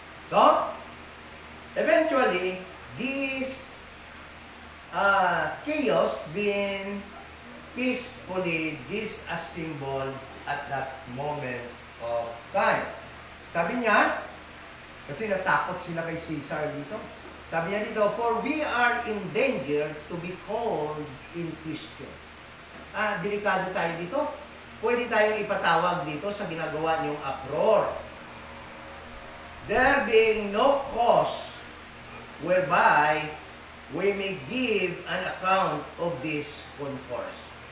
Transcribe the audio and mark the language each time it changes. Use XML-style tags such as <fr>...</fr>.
<en>So, eventually, this chaos being peacefully disassembled at that moment of time.</en> <tl>Sabi niya, kasi natakot sila kay Caesar dito. Sabi niya dito,</tl> <en>for we are in danger to be called in question.</en> <tl>Delikado tayo dito. Pwede tayong ipatawag dito sa ginagawa niyong uproar.</tl> <en>There being no cause whereby we may give an account of this concourse.</en>